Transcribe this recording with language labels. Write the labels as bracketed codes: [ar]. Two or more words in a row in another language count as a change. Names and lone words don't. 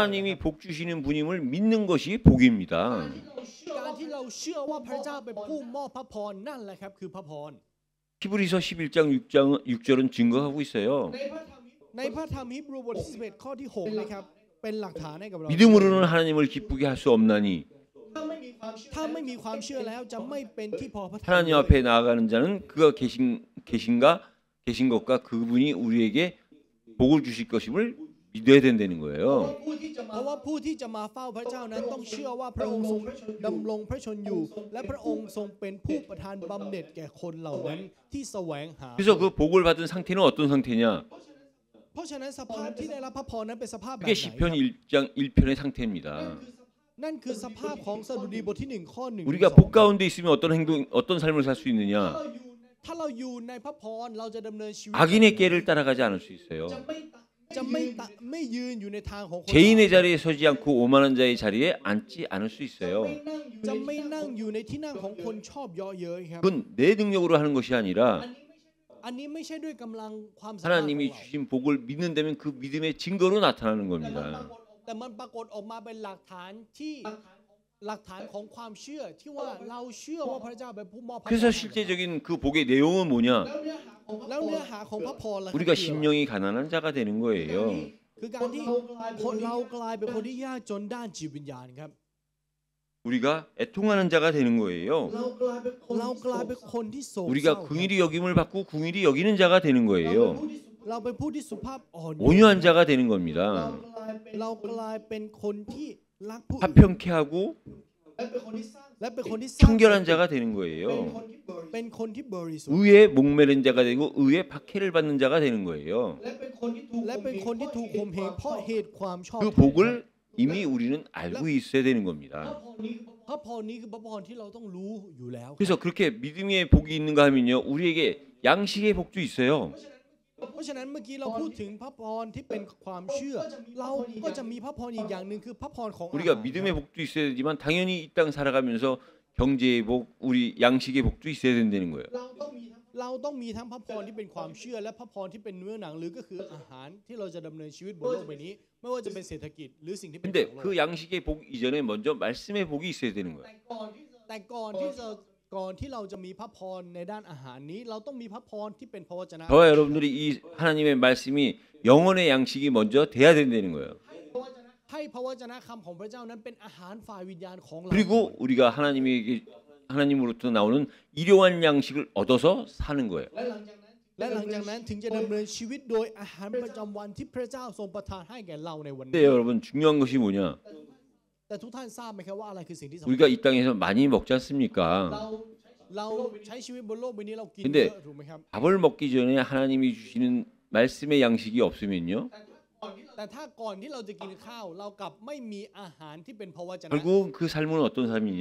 [ko] 하나님이 복 주시는 분임을 믿는 것이 복입니다. [th] การที่เราเชื่อว่าพระเจ้าเป็นผู้มอบพระพรนั่นแหละครับคือพระพร [ko] 히브리서 11장 6절은 증거하고 있어요. [th] ในพระธรรมฮีบรูบทที่11ข้อที่6นะครับเป็นหลักฐานให้กับเรา [ko] 믿음으로는 하나님을 기쁘게 할 수 없나니 [th] ถ้าไม่มีความเชื่อแล้วจะไม่เป็นที่พอพระทัย [ko] 하나님 앞에 나아가는 자는 그가 계신 것과 그분이 우리에게 복을 주실 것임을 믿어야 된다는 거예요. [th] เพราะว่าผู้ที่จะมาเฝ้าพระเจ้านั้นต้องเชื่อว่าพระองค์ทรงดำรงพระชนอยู่ และพระองค์ทรงเป็นผู้ประทานบำเหน็จแก่คนเหล่านั้นที่แสวงหา [ko] 그래서 그 복을 받은 상태는 어떤 상태냐? [th] เพราะฉะนั้นสภาพที่ได้รับพระพรนั้นเป็นสภาพแบบ [ko] 그게 [th] ไหน [ko] 시편 1장 1편의 상태입니다. [th] นั่นคือสภาพของสดุดีบทที่1ข้อ1 [ko] 우리가 복 가운데 있으면 어떤 삶을 살 수 있느냐? [th] ถ้าเราอยู่ในพระพรเราจะดำเนินชีวิต [ko] 악인의 깨를 따라가지 않을 수 있어요. [th] จะไม่ยืนอยู่ในทางของคน [ko] 죄인의 자리에 서지 않고 오만한 자의 자리에 앉지 않을 수 있어요. [th] จะไม่นั่งอยู่ในที่นั่งของคนชอบเยาะเย้ยครับ [ko] 그건 내 능력으로 하는 것이 아니라 [th] อันนี้ไม่ใช่ด้วยกำลังความสามารถของ [ko] 하나님이 [th] เรา [ko] 주신 복을 믿는다면 그 믿음의 증거로 나타나는 겁니다. [th] แต่มันปรากฏออกมาเป็นหลักฐานของความเชื่อที่ว่าเราเชื่อว่าพระเจ้าเป็นผู้มอบพระพร [ko] 그래서 실제적인 그 복의 내용은 뭐냐? [th] แล้วเนื้อหาของพระพรล่ะครับ [ko] 우리가 심령이 가난한 자가 되는 거예요. [th] คือการที่เรากลายเป็นคนที่ยากจนด้านจิตวิญญาณครับ [ko] 우리가 애통하는 자가 되는 거예요. [th] เรากลายเป็นคนที่โศกเศร้า [ko] 우리가 긍휼히 여김을 받고 긍휼히 여기는 자가 되는 거예요. [th] เราเป็นผู้ที่สุภาพอ่อนโยน [ko] 온유한 자가 되는 겁니다. [th] เรากลายเป็นคนที่รักผู้อื่น [ko] 화평케 하고 [th] และเป็นคนที่สร้าง [ko] 청결한 자가 되는 거예요. [th] เป็นคนที่บริสุทธิ์ [ko] 의에 목매는 자가 되고 의에 박해를 받는 자가 되는 거예요. [th] และเป็นคนที่ถูกข่มเหงเพราะเหตุความชอบ [ko] 그 복을 이미 우리는 알고 있어야 되는 겁니다. [th] พระพรนี้คือพระพรที่เราต้องรู้อยู่แล้ว [ko] 그래서 그렇게 믿음의 복이 있는가 하면요, 우리에게 양식의 복도 있어요. [th] เพราะฉะนั้นเมื่อกี้เราพูดถึงพระพรที่เป็นความเชื่อ เราก็จะมีพระพรอีกอย่างหนึ่งคือพระพรของอาหาร [ko] 우리가 믿음의 복도 있어야 되지만 당연히 이 땅 살아가면서 경제의 복, 우리 양식의 복도 있어야 된다는 거예요. [th] เราต้องมีทั้งพระพรที่เป็นความเชื่อและพระพรที่เป็นเนื้อหนังหรือก็คืออาหารที่เราจะดำเนินชีวิตบนโลกใบนี้ ไม่ว่าจะเป็นเศรษฐกิจหรือสิ่งที่เป็น [ko] 근데 [th] ของโลก [ko] 그 양식의 복 이전에 먼저 말씀의 복이 있어야 되는 거예요. [th] แต่ก่อนที่เราจะมีพระพรในด้านอาหารนี้ เราต้องมีพระพรที่เป็นพระวจนะ [ko] 저와 여러분들이 이 하나님의 말씀이 영혼의 양식이 먼저 돼야 된다는 거예요. [th] ให้พระวจนะคำของพระเจ้านั้นเป็นอาหารฝ่ายวิญญาณของเรา [ko] 그리고 우리가 하나님으로부터 나오는 일용할 양식을 얻어서 사는 거예요. [th] และหลังจากนั้นถึงจะดำเนินชีวิตโดยอาหารประจำวันที่พระเจ้าทรงประทานให้แก่เราในวันนี้ [ko] 근데 여러분 중요한 것이 뭐냐? [th] แต่ทุกท่านทราบไหมครับว่าอะไรคือสิ่งที่สำคัญ [ko] 우리가 이 땅에서 많이 먹지 않습니까? [th] เราใช้ชีวิตบนโลกใบนี้เรากิน [ko] 근데 [th] เยอะถูกไหมครับ [ko] 밥을 먹기 전에 하나님이 주시는 말씀의 양식이 없으면요. [th] แต่ถ้าก่อนที่เราจะกินข้าวเรากลับไม่มีอาหารที่เป็นพระวจนะ [ko] 결국 그 삶은 어떤 삶이냐?